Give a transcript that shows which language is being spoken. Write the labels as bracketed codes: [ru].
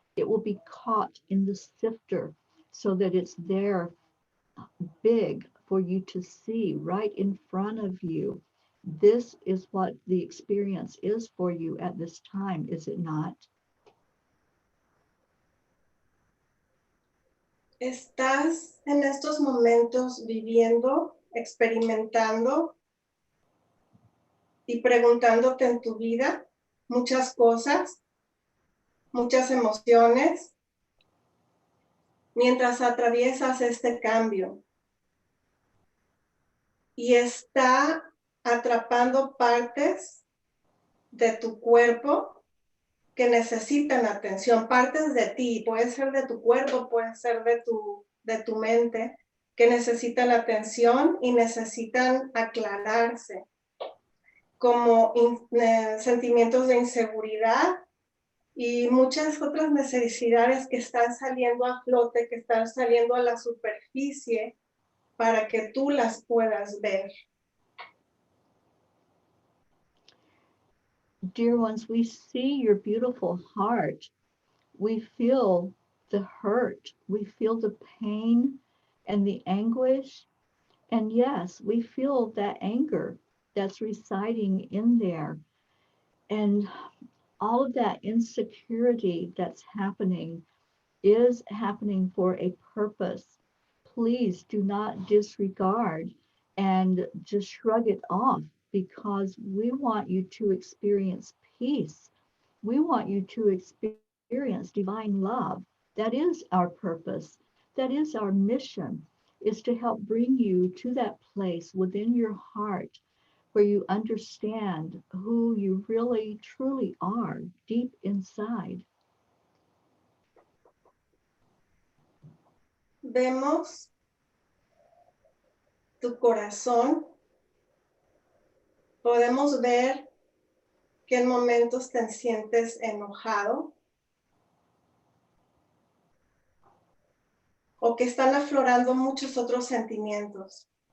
[en] It will be caught in the sifter so that it's there big for you to see right in front of you. This is what the experience is for you at this time, is it not? [es] Estás en estos momentos viviendo, experimentando y preguntándote en tu vida muchas cosas, muchas emociones, mientras atraviesas este cambio. Y está atrapando partes de tu cuerpo que necesitan atención, partes de ti, puede ser de tu cuerpo, puede ser de tu mente, que necesitan atención y necesitan aclararse, como sentimientos de inseguridad y muchas otras necesidades que están saliendo a flote, que están saliendo a la superficie para que tú las puedas ver. [en] Dear ones, we see your beautiful heart. We feel the hurt. We feel the pain and the anguish. And yes, we feel that anger that's residing in there. And all of that insecurity that's happening is happening for a purpose. Please do not disregard and just shrug it off, because we want you to experience peace. We want you to experience divine love. That is our purpose. That is our mission, is to help bring you to that place within your heart where you understand who you really truly are deep inside. [es] Vemos tu corazón, podemos ver que en momentos te sientes enojado o que están aflorando muchos otros sentimientos.